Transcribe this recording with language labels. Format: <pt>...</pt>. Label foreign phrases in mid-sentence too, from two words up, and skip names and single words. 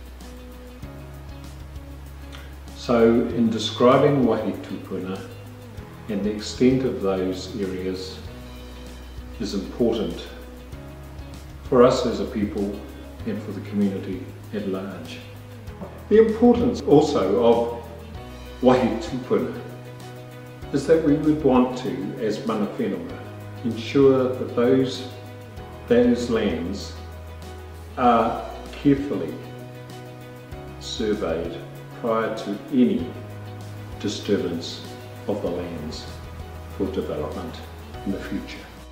<en>So in describing</en> <mi>Wahi Tupuna</mi> <en>and the extent of those areas is important for us as a people and for the community at large. The importance also of</en> <mi>wahi tupuna,</mi> <en>is that we would want to, as</en> <mi>mana whenua,</mi> <en>ensure that those lands are carefully surveyed prior to any disturbance of the lands for development in the future.</en>